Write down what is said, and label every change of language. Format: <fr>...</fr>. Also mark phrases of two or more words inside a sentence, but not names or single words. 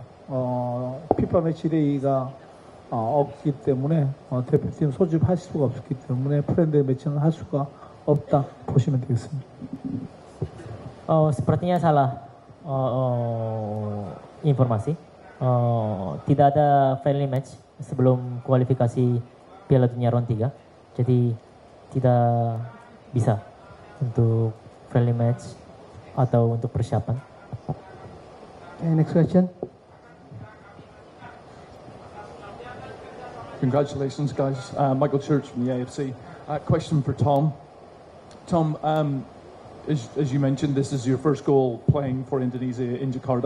<ko>피파 매치 데이가 없기 때문에 대표팀 소집할 수가 없기 때문에 프렌들리 매치는 할 수가 없다 보시면 되겠습니다.</ko> <id>Sepertinya salah informasi. Tidak ada</id> <en>friendly match</en> <id>sebelum kualifikasi Piala Dunia round 3. Jadi tidak bisa untuk</id> <en>friendly match</en> <id>atau untuk persiapan.</id> <en>Okay, next question. Congratulations, guys. Michael Church from the AFC. Question for Tom. Tom, as you mentioned, this is your first goal playing for Indonesia in Jakarta.</en>